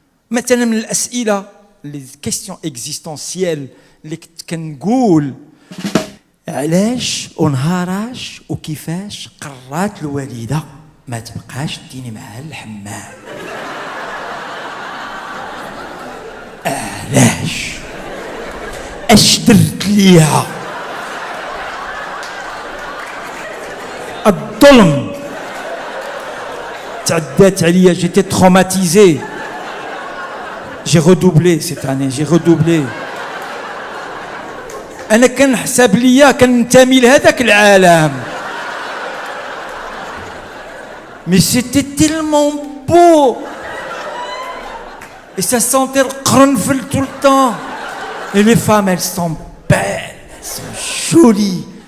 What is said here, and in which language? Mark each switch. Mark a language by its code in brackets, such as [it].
[ar] مثلا من الاسئله لي كيستيون اكزيستونسيال اللي كنت كنقول علاش ونهاراش وكيفاش قررات الوالده ما تبقاش تديني معها الحمام؟ علاش؟ اش درت ليها؟ الظلم تعدات عليا، جيتي تروماتيزي. [fr] جي redoublé cette année, j'ai redoublé. [ar] أنا كنحسب ليا كننتمي لهذاك العالم. [fr] Mais c'était tellement beau. Et ça sentait le قرنفل tout le temps. Et les femmes, elles sont belles, elles sont jolies.